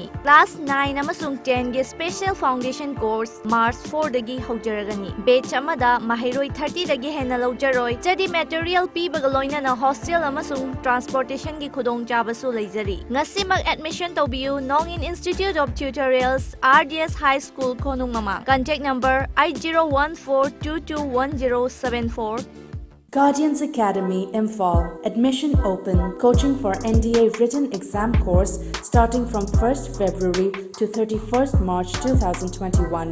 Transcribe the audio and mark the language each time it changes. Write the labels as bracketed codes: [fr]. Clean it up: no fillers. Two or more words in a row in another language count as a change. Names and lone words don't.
[mni] Class 9 amasung 10 gi [en] Special Foundation course [mni] March 4 dagi haujaragani. Batch amada mahiroi 30 dagi hena laujaroi. Jadi material pibaga loina na hostel amasung transportation gi khudong chabasu leizari. Ngasimag admission tobiu Nongin Institute of Tutorials RDS High School Konung Mama. [en] Contact number 8014221074. Guardians Academy Imphal. Admission open. Coaching for NDA written exam course starting from 1st February to 31st March 2021.